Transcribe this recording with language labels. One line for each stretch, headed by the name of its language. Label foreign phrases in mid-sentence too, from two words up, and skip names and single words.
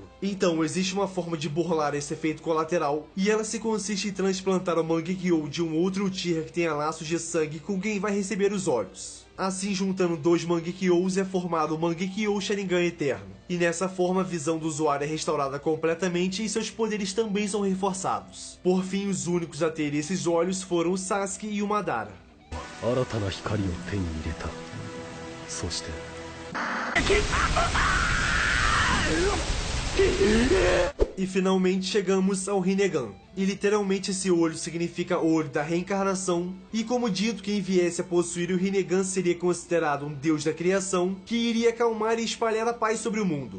Portuguese: Então, existe uma forma de burlar esse efeito colateral, e ela se consiste em transplantar o Mangekyou de um outro Uchiha que tenha laços de sangue com quem vai receber os olhos. Assim, juntando 2 Mangekyous é formado o Mangekyou Sharingan Eterno. E nessa forma, a visão do usuário é restaurada completamente e seus poderes também são reforçados. Por fim, os únicos a ter esses olhos foram o Sasuke e o Madara.
Japanese: 新たな光を手に入れた。そして
Portuguese: E finalmente chegamos ao Rinnegan. E literalmente esse olho significa olho da reencarnação. E como dito, quem viesse a possuir o Rinnegan seria considerado um deus da criação que iria acalmar e espalhar a paz sobre o mundo.